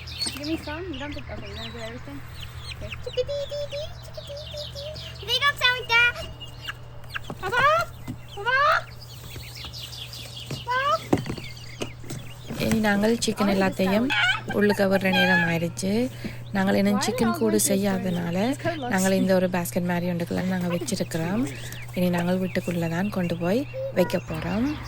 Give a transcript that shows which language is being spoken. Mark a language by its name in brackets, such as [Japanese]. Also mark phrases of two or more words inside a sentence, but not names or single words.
[English] Give me some. You don't think. Okay, you want to do everything? Okay. Chickadee-dee-dee, chickadee-dee-dee. They don't sound like that. Papa? [Tamil] இனி நாங்கள் சிக்கன் எல்லாத்தையும் உள்ளுக்க வர்ற நேரம் ஆயிடுச்சு. நாங்கள் இன்னும் சிக்கன் கூடு செய்யாதனால நாங்கள் இந்த ஒரு பேஸ்கெட் மாதிரி ஒன்றுக்கெல்லாம் நாங்கள் வச்சிருக்கிறோம். இனி நாங்கள் வீட்டுக்குள்ளே தான் கொண்டு போய் வைக்க போகிறோம்.